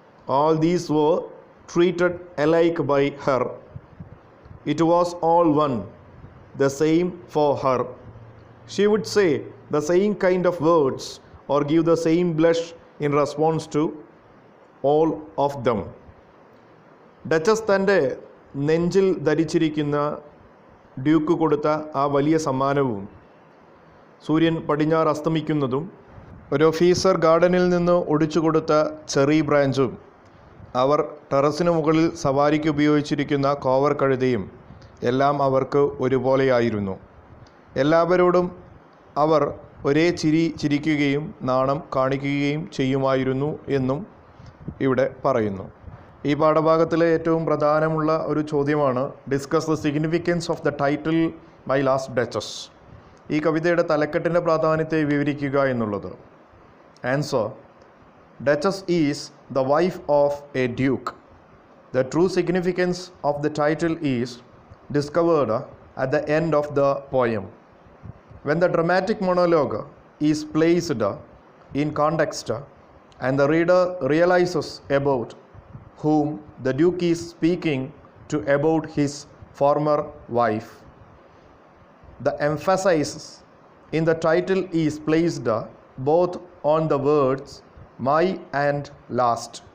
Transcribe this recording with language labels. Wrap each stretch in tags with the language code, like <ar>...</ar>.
<en>All these were treated alike by her. It was all one, the same for her. She would say the same kind of words or give the same blush in response to all of them.</en> <ml>Duchess തൻ്റെ നെഞ്ചിൽ ധരിച്ചിരിക്കുന്ന Duke കൊടുത്ത ആ വലിയ സമ്മാനവും സൂര്യൻ പടിഞ്ഞാറ് അസ്തമിക്കുന്നതും ഒരു ഓഫീസർ ഗാർഡനിൽ നിന്ന് ഒടിച്ചു കൊടുത്ത ചെറി ബ്രാഞ്ചും അവർ ടെറസിന് മുകളിൽ സവാരിക്ക് ഉപയോഗിച്ചിരിക്കുന്ന കോവർ കഴുതയും എല്ലാം അവർക്ക് ഒരുപോലെയായിരുന്നു. എല്ലാവരോടും അവർ ഒരേ ചിരി ചിരിക്കുകയും നാണം കാണിക്കുകയും ചെയ്യുമായിരുന്നു എന്നും ഇവിടെ പറയുന്നു. ഈ പാഠഭാഗത്തിലെ ഏറ്റവും പ്രധാനമുള്ള ഒരു ചോദ്യമാണ്</ml> <en>Discuss the significance of the title My Last Duchess.</en> <ml>ഈ കവിതയുടെ തലക്കെട്ടിൻ്റെ പ്രാധാന്യത്തെ വിവരിക്കുക എന്നുള്ളത്.</ml> <en>Answer: duchess is the wife of a duke. The true significance of the title is discovered at the end of the poem. When the dramatic monologue is placed in context and the reader realizes about whom the Duke is speaking to about his former wife, the emphasis in the title is placed both on the words my and last.</en>